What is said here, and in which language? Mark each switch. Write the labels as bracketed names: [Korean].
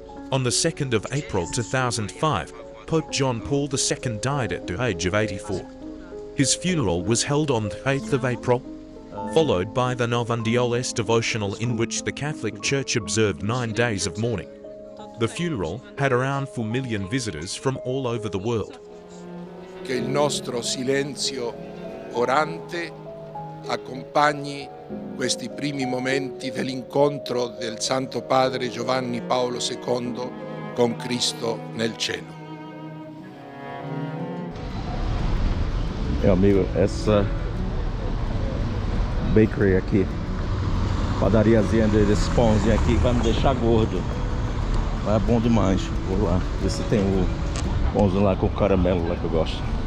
[English] On the 2nd of April 2005, Pope John Paul II died at the age of 84. His funeral was held on the 8th of April, followed by the Novandioles devotional in which the Catholic Church observed 9 days of mourning. The funeral had around 4 million visitors from all over the world. [Italian] Che il nostro silenzio orante accompagni questi primi momenti dell'incontro del Santo Padre Giovanni Paolo II con Cristo nel cielo. [Portuguese] Meu amigo, essa bakery aqui, padariazinha desses pãozinhos aqui, vai me deixar gordo. Mas é bom demais. Vou lá ver se tem o pãozinho lá com caramelo lá que eu gosto.